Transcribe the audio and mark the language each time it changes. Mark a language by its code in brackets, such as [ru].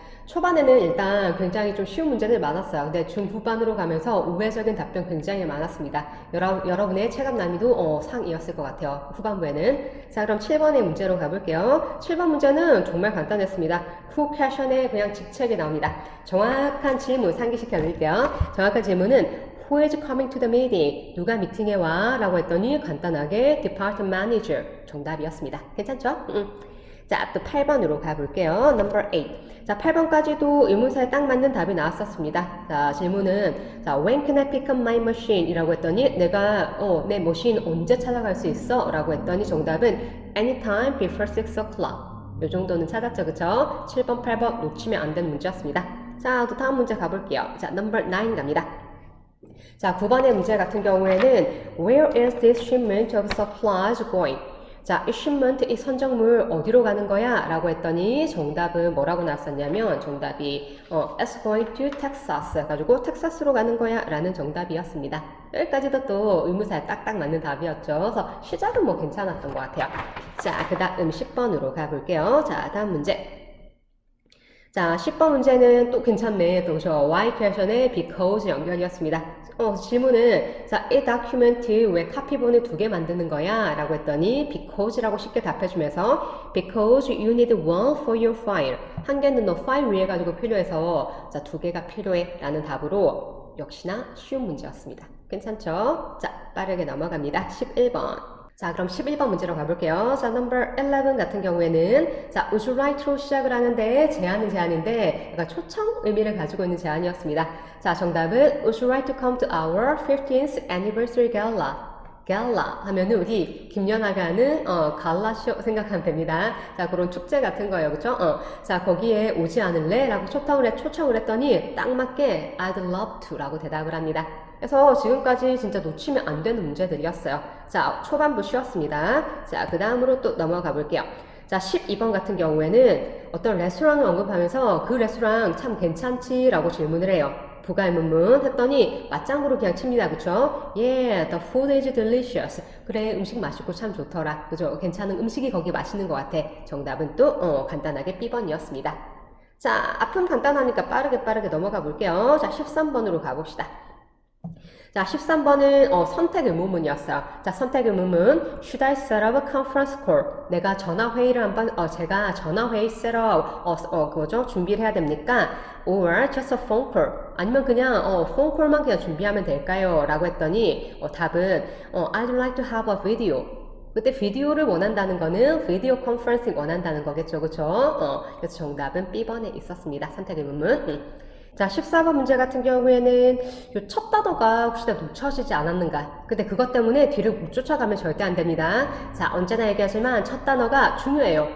[ko] 초반에는 일단 굉장히 좀 쉬운 문제들 많았어요. 근데 중후반으로 가면서 우회적인 답변 굉장히 많았습니다. 여러분의 체감 난이도 상이었을 것 같아요. 후반부에는. 자, 그럼 7번의 문제로 가볼게요. 7번 문제는 정말 간단했습니다. Who question에 그냥 직책이 나옵니다. 정확한 질문 상기시켜 드릴게요. 정확한 질문은 [en] Who is coming to the meeting? [ko] 누가 미팅에 와? 라고 했더니 간단하게 Department Manager 정답이었습니다. 괜찮죠? 자, 또 8번으로 가볼게요. Number 8. 자, 8번까지도 의문사에 딱 맞는 답이 나왔었습니다. 자, 질문은 자, [en] When can I pick up my machine? [ko] 이라고 했더니 내가 내 머신 언제 찾아갈 수 있어? 라고 했더니 정답은 [en] Anytime before 6 o'clock. [ko] 이 정도는 찾았죠, 그쵸? 7번, 8번 놓치면 안 되는 문제였습니다. 자, 또 다음 문제 가볼게요. 자, Number 9 갑니다. 자, 9번의 문제 같은 경우에는 [en] Where is this shipment of supplies going? [ko] 자, 이 shipment, 이 선정물 어디로 가는 거야? 라고 했더니 정답은 뭐라고 나왔었냐면 정답이 [en] It's going to Texas [ko] 가지고 텍사스로 가는 거야 라는 정답이었습니다. 여기까지도 또 의무사에 딱딱 맞는 답이었죠. 그래서 시작은 뭐 괜찮았던 것 같아요. 자, 그 다음 10번으로 가볼게요. 자, 다음 문제. 자, 10번 문제는 또 괜찮네. 또 저 why question의 because 연결이었습니다. 질문은 자, 이 다큐멘트 왜 카피본을 2개 만드는 거야? 라고 했더니 because라고 쉽게 답해주면서 [en] because you need one for your file. [ko] 한 개는 너 파일 위에 가지고 필요해서 자, 2개가 필요해 라는 답으로 역시나 쉬운 문제였습니다. 괜찮죠? 자, 빠르게 넘어갑니다. 11번. 자, 그럼 11번 문제로 가볼게요. 자, number 11 같은 경우에는 자, [en] would you like to [ko] 시작을 하는데 제안인데 약간 초청 의미를 가지고 있는 제안이었습니다. 자, 정답은 [en] would you like to come to our 15th anniversary gala? [ko] 갈라 하면은 우리 김연아가 하는 갈라쇼 생각하면 됩니다. 자, 그런 축제 같은 거예요. 그쵸? 자, 거기에 오지 않을래? 라고 초청을 했더니 딱 맞게 [en] I'd love to [ko] 라고 대답을 합니다. 그래서 지금까지 진짜 놓치면 안 되는 문제들이었어요. 자, 초반부 쉬웠습니다. 자, 그 다음으로 또 넘어가 볼게요. 자, 12번 같은 경우에는 어떤 레스토랑을 언급하면서 그 레스토랑 참 괜찮지? 라고 질문을 해요. 부가의문문 했더니 맞장구로 그냥 칩니다. 그쵸? [en] Yeah, the food is delicious. [ko] 그래, 음식 맛있고 참 좋더라. 그죠? 괜찮은 음식이 거기 맛있는 것 같아. 정답은 또 간단하게 B번이었습니다. 자, 앞은 간단하니까 빠르게 넘어가 볼게요. 자, 13번으로 가봅시다. 자, 13번은 선택 의문문이었어요. 자, 선택 의문문 [en] Should I set up a conference call? [ko] 내가 전화회의를 한번 제가 전화회의 set up 그거죠? 준비를 해야 됩니까? [en] Or just a phone call? [ko] 아니면 그냥 phone call만 그냥 준비하면 될까요? 라고 했더니 답은 [en] I'd like to have a video. [ko] 그때 비디오를 원한다는 거는 비디오 컨퍼런싱 원한다는 거겠죠. 그쵸? 그래서 정답은 B번에 있었습니다. 선택 의문문. 자, 14번 문제 같은 경우에는 요 첫 단어가 혹시 다 놓쳐지지 않았는가? 근데 그것 때문에 뒤를 못 쫓아가면 절대 안 됩니다. 자, 언제나 얘기하지만 첫 단어가 중요해요.